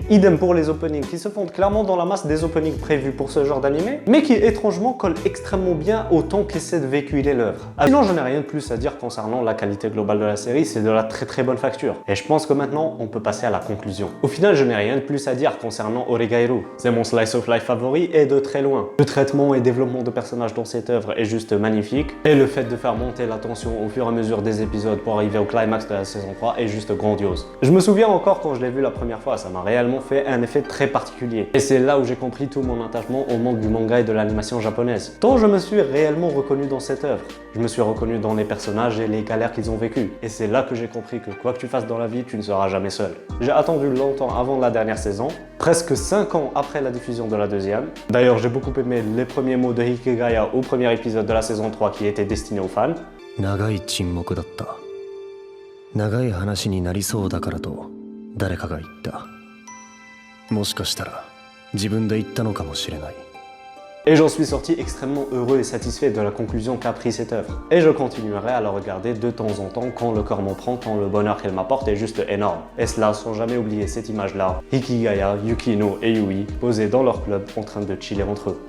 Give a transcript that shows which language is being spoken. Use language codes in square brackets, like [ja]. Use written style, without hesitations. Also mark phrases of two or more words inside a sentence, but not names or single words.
[fr] Idem pour les openings qui se fondent clairement dans la masse des openings prévus pour ce genre d'anime, mais qui étrangement collent extrêmement bien au ton qu'essaie de véhiculer l'œuvre. Sinon, je n'ai rien de plus à dire concernant la qualité globale de la série, c'est de la très bonne facture. Et je pense que maintenant, on peut passer à la conclusion. Au final, je n'ai rien de plus à dire concernant Oregairu. C'est mon [en] slice of life [fr] favori et de très loin. Le traitement et développement de personnages dans cette œuvre est juste magnifique, et le fait de faire monter la tension au fur et à mesure des épisodes pour arriver au climax de la saison 3 est juste grandiose. Je me souviens encore quand je l'ai vu la première fois, ça m'a réellement fait un effet très particulier. Et c'est là où j'ai compris tout mon attachement au monde du manga et de l'animation japonaise. Tant je me suis réellement reconnu dans cette œuvre. Je me suis reconnu dans les personnages et les galères qu'ils ont vécues. Et c'est là que j'ai compris que quoi que tu fasses dans la vie, tu ne seras jamais seul. J'ai attendu longtemps avant la dernière saison, presque 5 ans après la diffusion de la deuxième. D'ailleurs, j'ai beaucoup aimé les premiers mots de Hikigaya au premier épisode de la saison 3 qui était destiné aux fans. [ja] 長い沈黙だった。長い話になりそうだからと誰かが言った。もしかしたら自分で言ったのかもしれない。 [fr] Et j'en suis sorti extrêmement heureux et satisfait de la conclusion qu'a pris cette œuvre. Et je continuerai à la regarder de temps en temps quand le cœur m'en prend, tant le bonheur qu'elle m'apporte est juste énorme. Et cela sans jamais oublier cette image-là, Hikigaya, Yukino et Yui posés dans leur club en train de chiller entre eux.